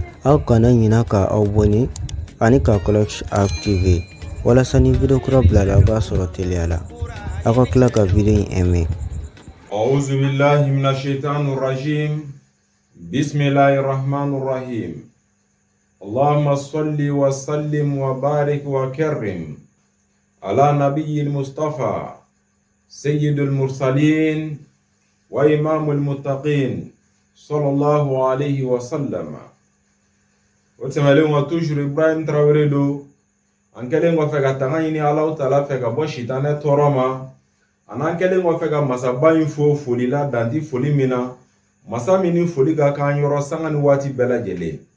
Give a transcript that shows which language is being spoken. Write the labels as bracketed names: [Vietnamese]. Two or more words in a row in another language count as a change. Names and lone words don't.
[Bambara] aw kana ɲina ka aw bɔni ani ka [French] cloche activer [Bambara] walasa ni video kura bilala aw b'a sɔrɔ teliya la. Aw ka tila ka video in aimer. [Arabic] أعوذ بالله من الشيطان الرجيم. بسم الله الرحمن الرحيم. اللهم صل وسلم وبارك وكرم على النبي المصطفى سيد المرسلين وإمام المتقين صلى الله عليه وسلم. [Bambara] Otemalen wa toujours Ibrahim Traoré do an kelen wa fɛ ka tanga ɲini Allah Taala fɛ ka bɔ sitanɛ tɔɔrɔ ma, an kelen wa fɛ ka masaba in fo foli la danti foli min na, masa min ni foli ka kan yɔrɔ sanga ni waati bɛɛ lajɛlen.